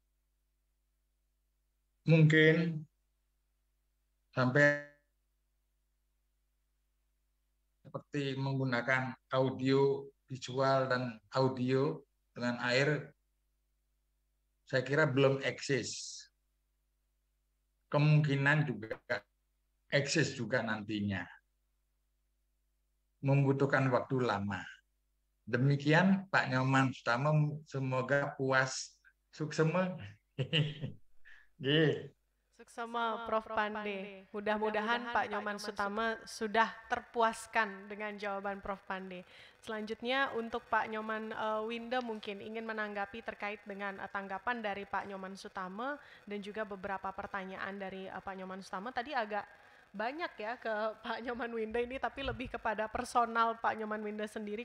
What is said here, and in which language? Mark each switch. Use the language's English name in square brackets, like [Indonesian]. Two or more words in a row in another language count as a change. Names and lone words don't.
[Indonesian] Mungkin sampai seperti menggunakan audio, visual, dan audio dengan air, saya kira belum eksis. Kemungkinan juga eksis juga nantinya. Membutuhkan waktu lama. Demikian Pak Nyoman Sutama, semoga puas. Suksema. Suksema Prof. Pande. Mudah-mudahan Pak Nyoman Sutama sudah terpuaskan dengan jawaban Prof. Pande. Selanjutnya untuk Pak Nyoman Winda mungkin ingin menanggapi terkait dengan tanggapan dari Pak Nyoman Sutama dan juga beberapa pertanyaan dari Pak Nyoman Sutama. Tadi agak banyak ya ke Pak Nyoman Winda ini, tapi lebih kepada personal Pak Nyoman Winda sendiri.